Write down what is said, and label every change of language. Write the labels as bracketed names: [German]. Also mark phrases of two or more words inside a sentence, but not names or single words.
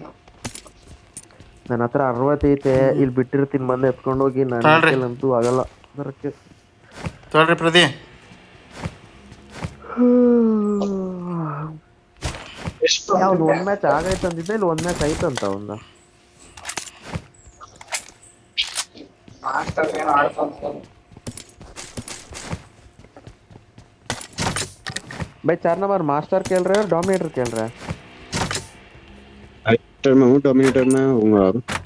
[Kannada] ನನ್ನ ಹತ್ರ 60 ಐತೆ, ಇಲ್ಲಿ ಬಿಟ್ಟಿರ್ತೀನಿ, ಬಂದು ಎತ್ಕೊಂಡು ಹೋಗಿ. ನನಗಂತೂ ಆಗಲ್ಲ ಬರಕ್ಕೆ. ತೊಳ್ರಿ ಪ್ರದಿ. ಅವ್ನು 1 ಮ್ಯಾಚ್ ಆಗೈತೆ ಅಂದಿದ್ದೆ, ಇಲ್ಲಿ 1 ಮ್ಯಾಚ್ ಐತಂತ ಅವಂದ. [Hindi] भाई 4 नंबर मास्टर खेल रहे हैं और डोमिनेटर खेल रहा है? मास्टर में हूँ, डोमिनेटर में हूँगा अब।